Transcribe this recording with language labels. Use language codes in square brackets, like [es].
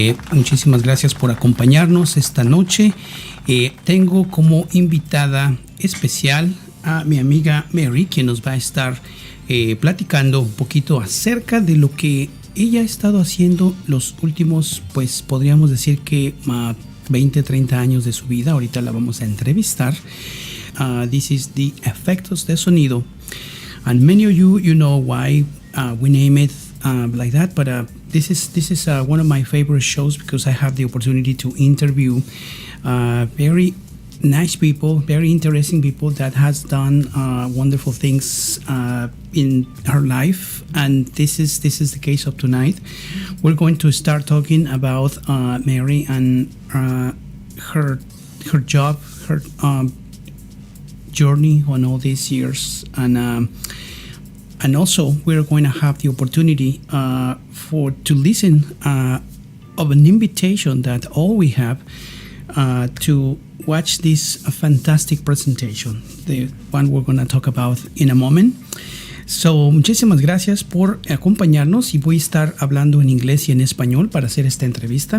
[es] Muchísimas gracias por acompañarnos esta noche. Tengo como invitada especial a mi amiga Mary, quien nos va a estar platicando un poquito acerca de lo que ella ha estado haciendo los últimos, pues podríamos decir que 20, 30 años de su vida. Ahorita la vamos a entrevistar. [en] This is the Efectos de Sonido, and many of you know why we name it like that. But this is one of my favorite shows because I have the opportunity to interview very nice people, very interesting people that has done wonderful things in her life, and this is the case of tonight. We're going to start talking about Mary and her job, her journey on all these years, and also we're going to have the opportunity to listen of an invitation that all we have to watch this fantastic presentation, the one we're going to talk about in a moment. [es] So, muchísimas gracias por acompañarnos, y voy a estar hablando en inglés y en español para hacer esta entrevista.